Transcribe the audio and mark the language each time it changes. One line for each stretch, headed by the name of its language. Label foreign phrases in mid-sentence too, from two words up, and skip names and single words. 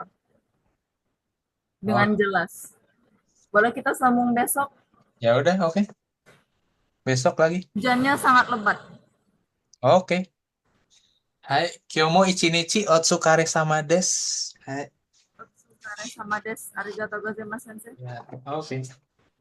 Indonesian: Oh, dengan jelas. Boleh kita sambung besok? ya udah, oke. Besok lagi. Hujannya sangat lebat. Oke.
Japanese: はい、今日も一日お疲れ様です。はい. お疲れ様です. ありがとうございます、先生.
Indonesian: Ya, oke.